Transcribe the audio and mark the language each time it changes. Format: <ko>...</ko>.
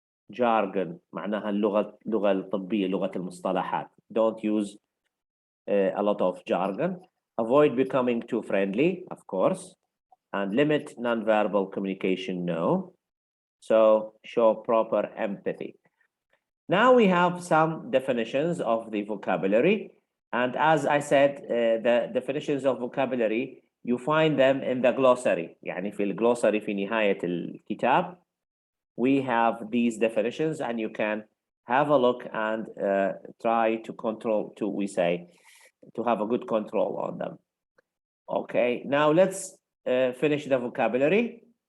<ar>Jargon معناها اللغة الطبية، لغة المصطلحات.</ar> <en>Don't use a lot of jargon. Avoid becoming too friendly, of course, and limit non-verbal communication, no. So show proper empathy. Now we have some definitions of the vocabulary. And as I said, the definitions of vocabulary, you find them in the glossary.</en> <ar>يعني في الجلوسري في نهاية الكتاب.</ar> <en>We have these definitions and you can have a look and try to control, to have a good control on them. Okay, now let's finish the vocabulary.</en>